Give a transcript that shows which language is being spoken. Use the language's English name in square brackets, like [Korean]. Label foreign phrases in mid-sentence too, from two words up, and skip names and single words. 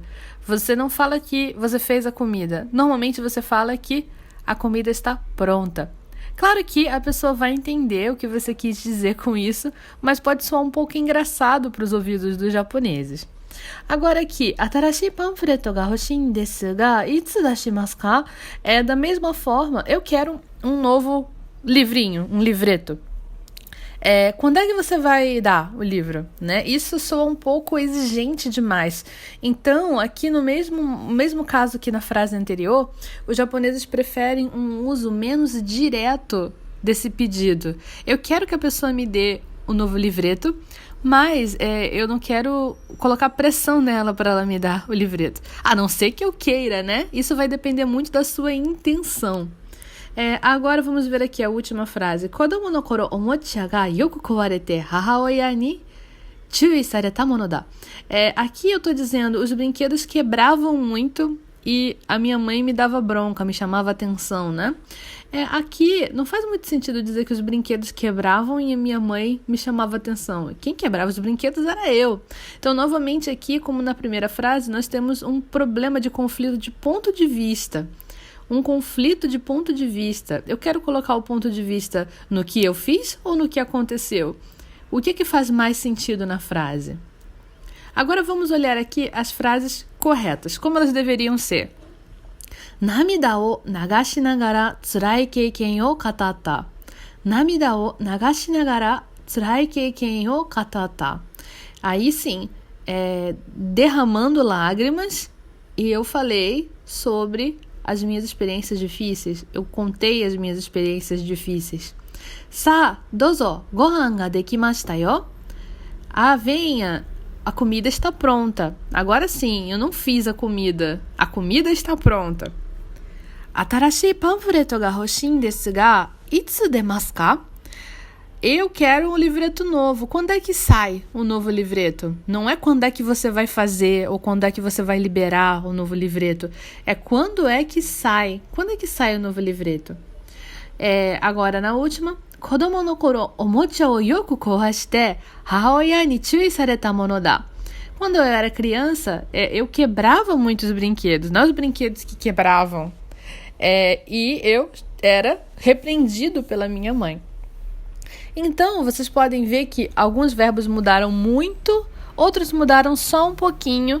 [Portuguese] Você não fala que você fez a comida. Normalmente você fala que a comida está pronta. Claro que a pessoa vai entender o que você quis dizer com isso, mas pode soar um pouco engraçado para os ouvidos dos japoneses. Agora aqui, [Japanese] 新しいパンフレットが欲しいですが、いつ出しますか? [Portuguese] Da mesma forma, eu quero um novo livrinho, um livreto. Quando é que você vai dar o livro, né? Isso soa um pouco exigente demais. Então, aqui no mesmo caso que na frase anterior, os japoneses preferem um uso menos direto desse pedido. Eu quero que a pessoa me dê o novo livreto, mas eu não quero colocar pressão nela para ela me dar o livreto. A não ser que eu queira, né? Isso vai depender muito da sua intenção. Agora vamos ver aqui a última frase. [Japanese] 子供の頃おもちゃがよく壊れて母親に注意されたものだ. [Portuguese] Aqui eu tô dizendo, os brinquedos quebravam muito e a minha mãe me dava bronca, me chamava atenção, né? Aqui não faz muito sentido dizer que os brinquedos quebravam e a minha mãe me chamava atenção. Quem quebrava os brinquedos era eu. Então, novamente aqui, como na primeira frase, nós temos um problema de conflito de ponto de vista. Um conflito de ponto de vista. Eu quero colocar o ponto de vista no que eu fiz ou no que aconteceu? O que faz mais sentido na frase? Agora vamos olhar aqui as frases corretas, como elas deveriam ser. [Japanese] 涙を流しながらつらい経験を語った. 涙を流しながらつらい経験を語った. [Portuguese] Aí sim, derramando lágrimas, e eu falei sobre as minhas experiências difíceis. Eu contei as minhas experiências difíceis. [Japanese] Sa, どうぞ、ご飯ができましたよ. [Portuguese] Venha, a comida está pronta. Agora sim, eu não fiz a comida está pronta. [Japanese] 新しいパンフレットが欲しいですが、いつ出ますか? [Portuguese] Eu quero um livreto novo. Quando é que sai o novo livreto? Não é quando é que você vai fazer ou quando é que você vai liberar o novo livreto. É quando é que sai. Quando é que sai o novo livreto? Agora, na última. [Japanese] 子供の頃、おもちゃをよく壊して、母親に注意されたものだ. [Portuguese] Quando eu era criança, eu quebrava muitos brinquedos. Não os brinquedos que quebravam. E eu era repreendido pela minha mãe. Então, vocês podem ver que alguns verbos mudaram muito, outros mudaram só um pouquinho.